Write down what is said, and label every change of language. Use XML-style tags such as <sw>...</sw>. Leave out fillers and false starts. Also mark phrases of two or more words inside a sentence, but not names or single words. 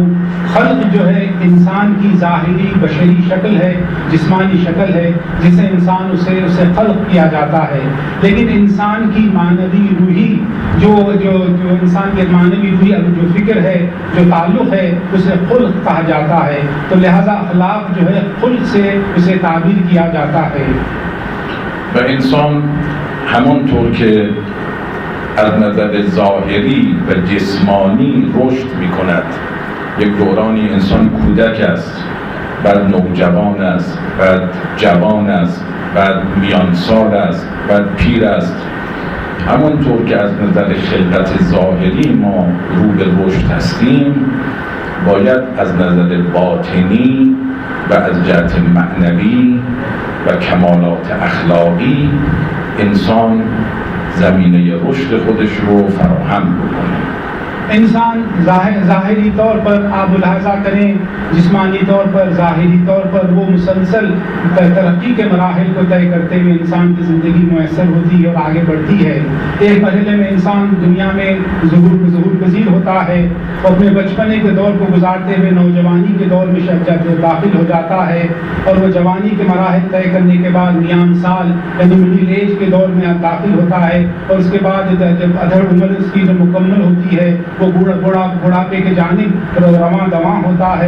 <ur>خلق جو ہے انسان کی ظاہری بشری شکل ہے, جسمانی شکل ہے جسے انسان اسے خلق کیا جاتا ہے, لیکن انسان کی معنوی روحی جو انسان کے معنوی روحی جو فکر ہے, جو تعلق ہے, اسے خلق کہا جاتا ہے. تو لہذا اخلاق جو ہے خلق سے اسے تعبیر کیا جاتا ہے.</ur> <fa>و انسان همونطور که از نظر ظاهری و جسمانی رشد می کند، یک دورانی انسان کودک است، بعد نوجوان است، بعد جوان است، بعد میانسال است، بعد پیر است، همونطور که از نظر خلقت ظاهری ما رو به رشد هستیم، باید از نظر باطنی و از جهت معنوی و کمالات اخلاقی انسان زمینه رشد خودش رو فراهم بکنه.</fa> <ur>انسان ظاہری طور پر آپ ملاحظہ کریں، جسمانی طور پر، ظاہری طور پر وہ مسلسل ترقی کے مراحل کو طے کرتے ہوئے انسان کی زندگی میسر ہوتی ہے اور آگے بڑھتی ہے۔ ایک مرحلے میں انسان دنیا میں ظہور پذیر ہوتا ہے، اپنے بچپنے کے دور کو گزارتے ہوئے نوجوانی کے دور میں داخل ہو جاتا ہے، اور وہ جوانی کے مراحل طے کرنے کے بعد میان سال یعنی</ur> <en>middle age</en> <ur>کے دور میں داخل ہوتا ہے، اور اس کے بعد جب ادھر عمر اس کی جو مکمل ہوتی ہے وہ بڑھاپے کے جانب رواں دواں ہوتا ہے۔</ur>